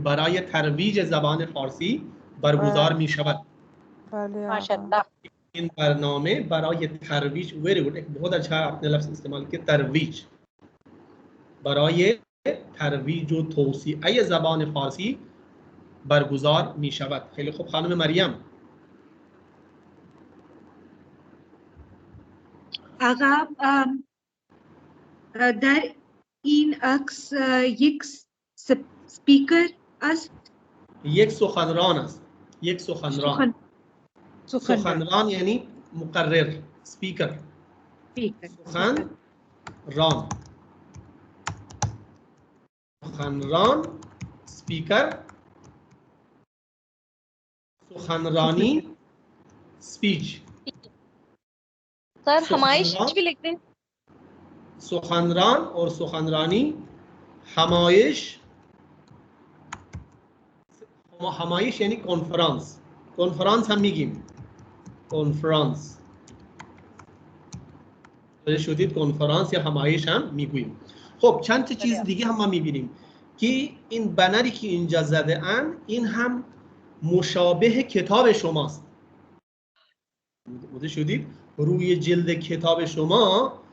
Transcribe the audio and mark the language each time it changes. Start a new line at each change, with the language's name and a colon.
Persian: برای ترویج زبان فارسی برگزار می شود. ماشاءالله. این برنامه برای ترویج
English: very good.
Hindi: बहुत अच्छा आपने लफ्ज़ इस्तेमाल किया ترویج.
Persian: برای ترویج و توسعه زبان فارسی برگزار می شود. خیلی خوب. خانم مریم. آقا در این عکس یک سپیکر است. یک سخنران است. یک سخنران. سخنران یعنی مقرر. سپیکر. سخنران. سخنران، سپیکر، سخنرانی، स्पीच.
Hindi: सर हमाइश भी लिख दें. सुखनरान और सुखनरानी, हमाइश. हमाइश यानी कॉन्फ्रेंस. कॉन्फ्रेंस हम
Persian: میگیم
Hindi: कॉन्फ्रेंस.
Persian: شدید کنفرانس یا همایش هم میگوییم. خب چند تا چیز دیگه هم ما میبینیم که این بنری که اینجا زده ان این هم مشابه کتاب شماست. متوجه شدید؟ روی جلد کتاب شما